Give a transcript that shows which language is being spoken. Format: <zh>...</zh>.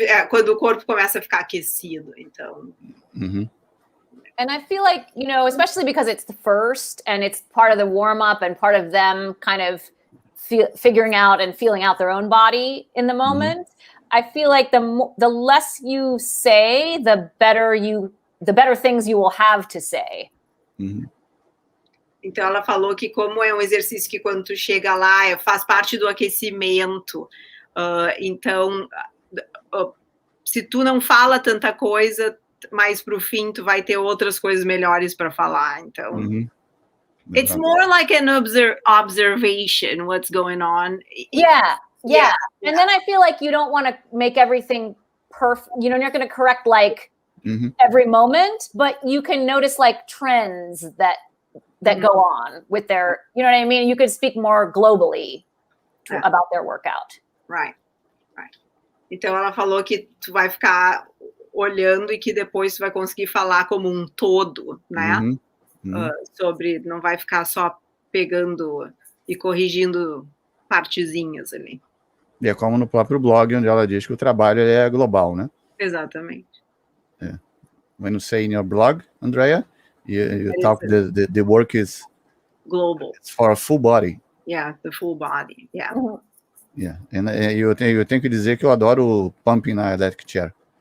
<pt>quando o corpo começa a ficar aquecido, então...</pt> <en>And I feel like, especially because it's the first and it's part of the warm-up and part of them kind of figuring out and feeling out their own body in the moment, I feel like the less you say, the better things you will have to say.</en> <pt>Então ela falou que como é um exercício que quando tu chega lá, faz parte do aquecimento, então se tu não fala tanta coisa, mais pro fim tu vai ter outras coisas melhores para falar, então</pt> <en>it's more like an observation what's going on. Yeah. And then I feel like you don't want to make everything perfect, you're not going to correct like every moment, but you can notice like trends that go on with their, you know what I mean, you could speak more globally about their workout. Right.</en> <pt>Então ela falou que tu vai ficar olhando e que depois tu vai conseguir falar como um todo, né? Sobre, não vai ficar só pegando e corrigindo partezinhas ali. E é como no próprio blog, onde ela diz que o trabalho é global, né? Exatamente.</pt> <en>Yeah. When you say in your blog, Andrea, you talk the work is global. It's for a full body. Yeah, the full body. Yeah. Yeah.</en> <pt>And eu tenho que dizer que eu adoro o pumping na electric chair.</pt>